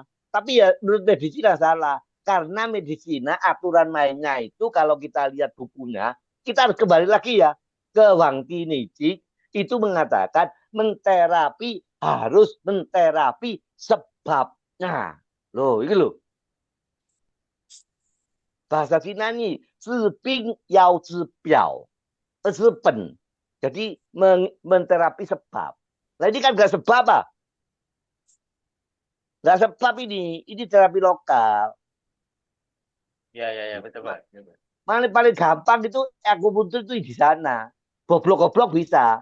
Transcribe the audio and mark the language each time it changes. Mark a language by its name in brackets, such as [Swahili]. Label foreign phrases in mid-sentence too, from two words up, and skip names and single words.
[Indonesian] Tapi ya menurut medisina salah. Karena medisina aturan mainnya itu kalau kita lihat bukunya, kita harus kembali lagi ya ke Wang Tiniji itu mengatakan harus menterapi sebabnya. Loh, ini loh. Bahasa Cina ini, [Chinese] 治病要治表, 治本. [Indonesian] Jadi menterapi sebab. Nah ini kan gak sebab, Pak. Gak sebab ini terapi lokal. Ya, betul Pak. Paling gampang itu akupuntur itu di sana. Goblok-goblok bisa.